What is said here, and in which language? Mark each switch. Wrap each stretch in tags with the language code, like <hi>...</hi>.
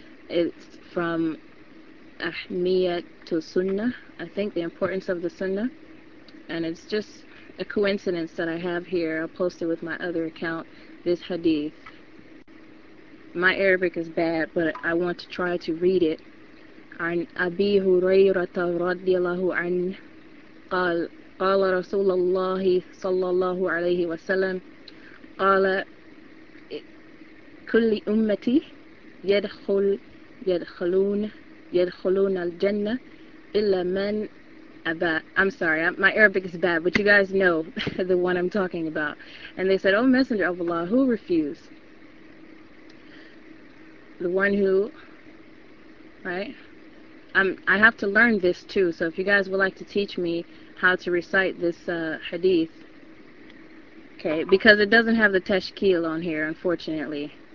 <en>It's from Ahmiyat to Sunnah, I think, the importance of the Sunnah. And it's just a coincidence that I have here. I'll post it with my other account, this hadith. My Arabic is bad, but I want to try to read it.</en> <ar>عن أبي هريرة رضي الله عنه قال قال رسول الله صلى الله عليه وسلم قال كل أمتي يدخلون الجنة إلا من أبى.</ar> <en>I'm sorry, my Arabic is bad, but you guys know the one I'm talking about. And they said, oh Messenger of Allah, who refused? The one who, right? I have to learn this too, so if you guys would like to teach me how to recite this hadith, okay, because it doesn't have the tashkil on here, unfortunately.</en>